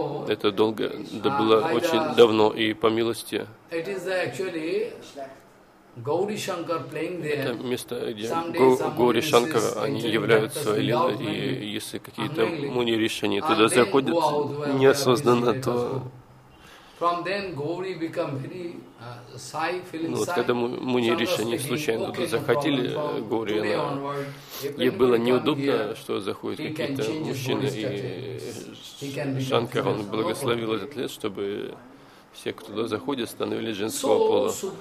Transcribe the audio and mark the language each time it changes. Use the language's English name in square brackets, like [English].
[Russian] Это долго, это было очень давно, и по милости. Это место, где Гоури Шанкар, они являются лилой, и если какие-то муни ришани туда заходят неосознанно, то... [English] From then, Gauri become very shy, feeling shy. [Russian] Когда муни ришани случайно туда заходили, Гоури, ей было неудобно, что заходят какие-то мужчины, и Шанкар, он благословил этот лес, чтобы все, кто туда заходит, становились женского пола.